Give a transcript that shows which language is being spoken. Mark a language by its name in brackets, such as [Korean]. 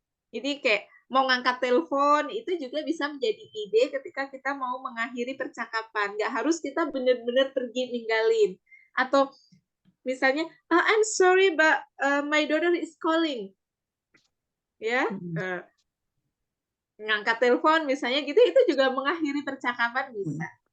[Indonesian] Jadi kayak mau ngangkat telepon itu juga bisa menjadi ide ketika kita mau mengakhiri percakapan. Nggak harus kita benar-benar pergi ninggalin. Atau misalnya, [English] I'm sorry, but my daughter is calling. [Indonesian] Ya, ngangkat telepon misalnya gitu, itu juga mengakhiri percakapan bisa.